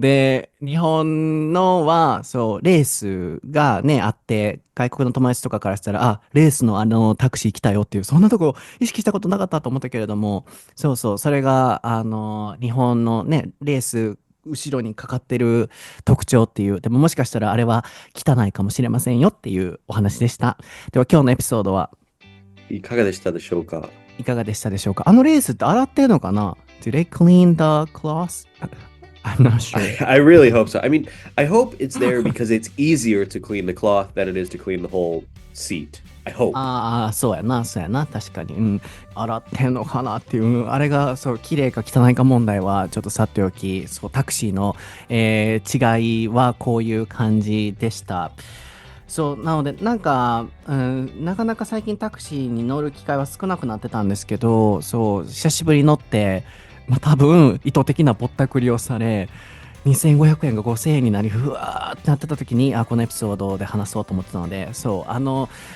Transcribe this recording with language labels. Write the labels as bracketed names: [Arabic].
[Japanese] で、日本のは、そう、レースがね、あって、外国の友達とかからしたら、あ、レースのタクシー来たよっていう、そんなとこ意識したことなかったと思ったけれども、そうそう、それが、日本のね、レース、後ろにかかってる特徴っていう、でももしかしたらあれは汚いかもしれませんよっていうお話でした。では今日のエピソードいかがでしたでしょうか？いかがでしたでしょうか？あのレースって洗ってるのかな？ [English] Do they clean the cloth? I'm not sure. I really hope so. I mean, I hope it's there because it's easier to clean the cloth than it is to clean the whole seat. I hope. [Japanese] ああ、そうやな、そうやな、確かに。うん。洗ってんのかなっていう、あれが、そう、綺麗か汚いか問題は、ちょっとさておき、そう、タクシーの、違いはこういう感じでした。そう、なので、なんか、なかなか最近タクシーに乗る機会は少なくなってたんですけど、そう、久しぶりに乗って、まあ、多分、意図的なぼったくりをされ、2500円が5000円になり、ふわーってなってた時に、このエピソードで話そうと思ってたので、そう、あの